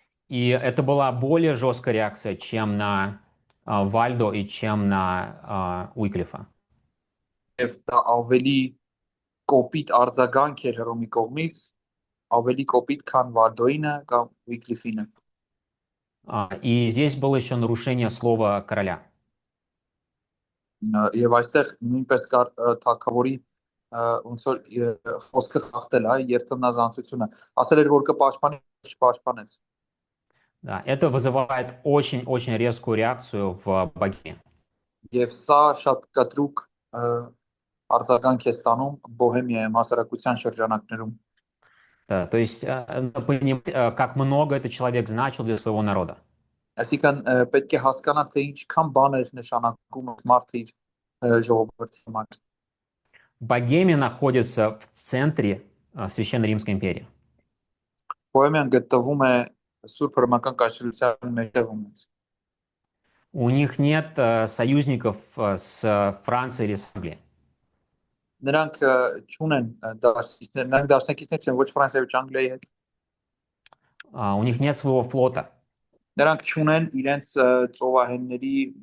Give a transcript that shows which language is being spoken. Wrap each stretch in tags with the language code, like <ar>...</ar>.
<ru>И это была более жесткая реакция, чем на Вальдо и чем на Уиклифа.</ru> <hy>Եվ դա ավելի կոպիտ արձագանք էր Հռոմի կողմից, ավելի կոպիտ, քան Վալդոյինը կամ Ուիկլիֆինը։</hy> <ru>И здесь было еще нарушение слова короля.</ru> <hy>Եվ այստեղ նույնպես կար թագավորի ոնց որ խոսքը խախտել, հա, երթնազանցությունը։ Ասել էր, որ կպաշտպանի, չպաշտպանեց։</hy> <ru>Да, это вызывает очень-очень резкую реакцию в Богеме.</ru> <hy>Եվ սա շատ կտրուկ արձագանք է ստանում Բոհեմիայում հասարակության շրջանակներում։</hy> <ru>Да, то есть надо понимать, как много этот человек значил для своего народа.</ru> <hy>Այսինքն պետք է հասկանալ, թե ինչքան բան էր նշանակում մարդը իր ժողովրդի համար։</hy> <ru>Богемия находится в центре Священной Римской империи.</ru> <hy>Բոհեմիան գտնվում է Սուրբ Հռոմեական կայսրության մեջտեղում։</hy> <ru>У них нет союзников с Францией или с Англией.</ru> <hy>Նրանք չունեն դաշնակիցներ, նրանք դաշնակիցներ չեն ոչ Ֆրանսիայի ոչ Անգլիայի հետ։</hy> <ru>У них нет своего флота.</ru> <hy>Նրանք չունեն իրենց ծովահենների</hy>